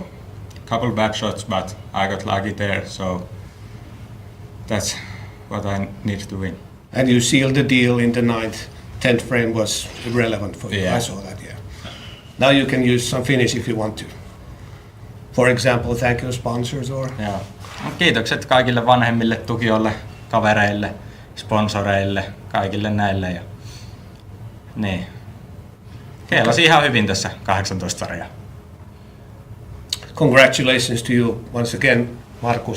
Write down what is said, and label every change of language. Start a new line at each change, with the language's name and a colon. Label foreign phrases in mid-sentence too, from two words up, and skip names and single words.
English: Couple bad shots, but I got lucky there, so that's what I need to win. And you sealed the deal in the 9th, 10th frame was irrelevant for you. Yeah. I saw that, yeah. Now you can use some Finnish if you want to. For example, thank you sponsors or...
Finnish: Joo. Kiitokset kaikille vanhemmille, tukijoille, kavereille, sponsoreille, kaikille näille. Ja... Niin. Keilasi ihan hyvin tässä 18 sarjaa.
English: Congratulations to you once again, Markus.